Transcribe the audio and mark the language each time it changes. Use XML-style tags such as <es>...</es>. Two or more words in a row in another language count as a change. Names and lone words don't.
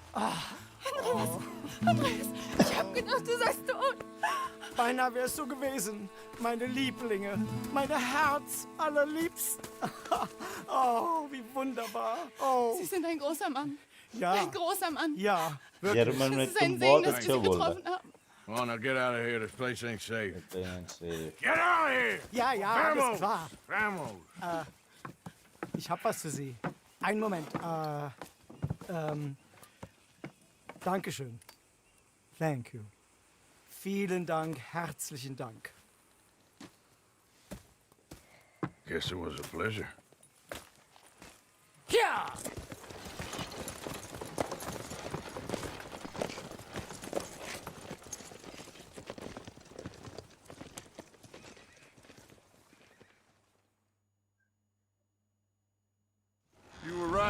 <de>Andreas, ich hab gedacht, du seist tot. Beinahe wärst du gewesen. Meine Lieblinge. Meine Herz allerliebsten. Oh, wie wunderbar. Oh, Sie sind ein großer Mann. ja. Ein großer Mann. Ja,</de> <hi>यार मैं</hi> <de>Es ist</de> <hi>तुम</hi> <de>ein</de> <hi>बहुत</hi> <de>Segen, dass</de> <hi>अच्छा</hi> <de>wir Sie</de> <hi>बोल रहा</hi> <de>getroffen haben.</de> <en>Come on, now get out of here. This place ain't safe. है. Get out of here!</en> <de>ja, ja, alles klar. Vamos! Ich hab was für Sie. Einen Moment. Dankeschön.</de> <en>Thank you.</en> <de>Vielen Dank, herzlichen Dank.</de> <en>Guess it was a pleasure. Ja! You were right.</en>